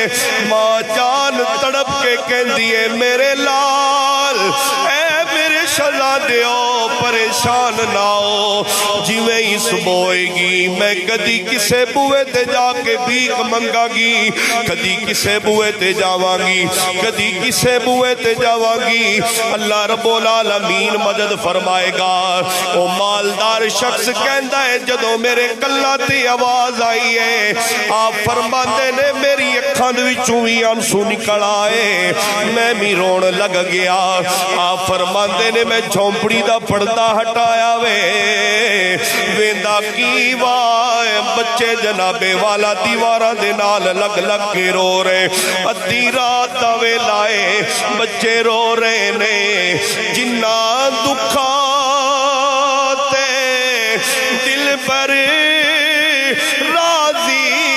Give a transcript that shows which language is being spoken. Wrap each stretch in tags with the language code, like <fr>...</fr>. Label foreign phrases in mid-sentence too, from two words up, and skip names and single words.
<pa>ماں جان تڑپ کے کہندی ہے میرے لال اے میرے شہزادیو پریشان نہ ہو، جویں ہی صبح ہوئے گی میں کدی کسے بوئے تے جا کے بھیک منگا گی، کدی کسے بوئے تے جاواں گی، کدی کسے بوئے تے جاواں گی، اللہ</pa> <ar>رب العالمین</ar> <pa>مدد فرمائے گا۔ او مالدار شخص کہندا ہے جدوں میرے کلاں تے آواز آئی ہے، آپ فرماندے نے میری اکھاں دے وچوں وی آنسو نکل آئے، میں بھی رون لگ گیا۔ آپ فرماندے نے میں جھونپڑی دا پردہ ہٹایا وے، ویندا کی وائے بچے جنابے والا دیواراں دے نال لگ لگ کے رو رہے، ادھی رات دا ویلا اے بچے رو رہے نے، جنہ دکھاں تے دل پر راضی</pa>